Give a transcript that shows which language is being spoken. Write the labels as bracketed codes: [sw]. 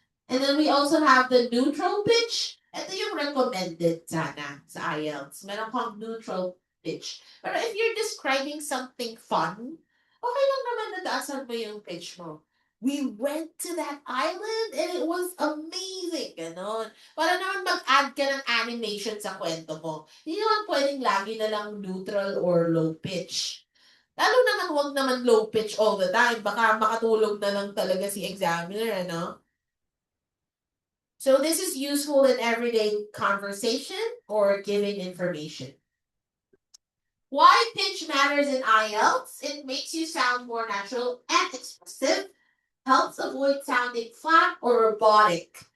[en] And then we also have the neutral pitch. [tl] Ito yung recommended sana sa IELTS. Meron kang neutral pitch. Pero [en] if you're describing something fun, [tl] okay lang naman na taasan mo yung pitch mo. [en] We went to that island and it was amazing. [tl] Ganon. Para naman mag-add ka ng animation sa kwento mo. Hindi naman pwedeng lagi na lang neutral or low pitch. Lalo naman huwag naman low pitch all the time. Baka makatulog na lang talaga si examiner, ano? [en] So this is useful in everyday conversation or giving information. Why pitch matters in IELTS? It makes you sound more natural and expressive, helps avoid sounding flat or robotic.